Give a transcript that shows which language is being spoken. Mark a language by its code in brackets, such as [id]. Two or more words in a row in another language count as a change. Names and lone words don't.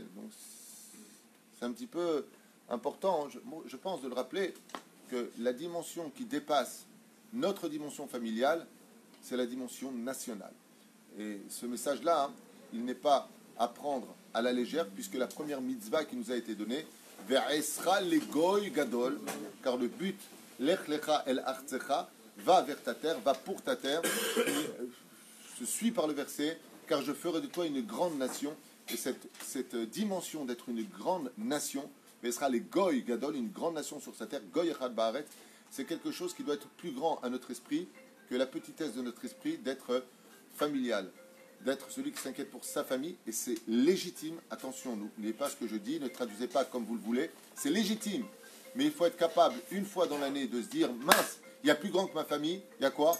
[fr] Donc, c'est un petit peu important, je pense, de le rappeler, que la dimension qui dépasse notre dimension familiale, c'est la dimension nationale. Et ce message-là, hein, il n'est pas à prendre à la légère, puisque la première mitzvah qui nous a été donnée, [he] ואעשך לגוי גדול, [fr] car le but, [he] לך לך אל ארצך, [fr] va vers ta terre, va pour ta terre, se suit par le verset, car je ferai de toi une grande nation. Et cette dimension d'être une grande nation, [he] ואעשך לגוי גדול, [fr] une grande nation sur sa terre, [he] גוי אחד בארץ, [fr] c'est quelque chose qui doit être plus grand à notre esprit que la petitesse de notre esprit d'être familial, d'être celui qui s'inquiète pour sa famille, et c'est légitime. Attention, n'oubliez pas ce que je dis, ne traduisez pas comme vous le voulez, c'est légitime, mais il faut être capable une fois dans l'année de se dire, mince, il y a plus grand que ma famille, il y a quoi?